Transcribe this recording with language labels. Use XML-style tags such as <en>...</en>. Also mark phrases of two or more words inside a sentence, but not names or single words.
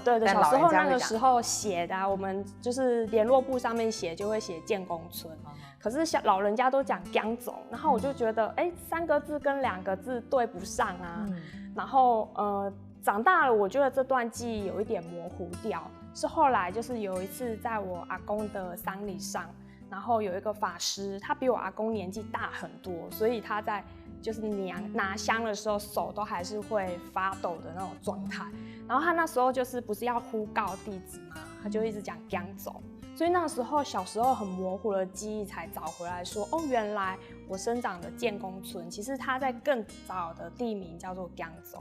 <zh>對對，小時候那個時候寫的我們就是聯絡簿上面寫就會寫建工村，可是老人家都講江總，然後我就覺得3個字跟2個字對不上啊，然後長大了，我覺得這段記憶有一點模糊掉。是後來就是有一次在我阿公的喪禮上，然後有一個法師，他比我阿公年紀大很多，所以他在就是拿香的時候手都還是會發抖的那種狀態。然後他那時候就是不是要呼告弟子嘛，他就一直講江總。所以那個時候小時候很模糊的記憶才找回來說，原來我生長的建工村其實它在更早的地名叫做江總。</zh>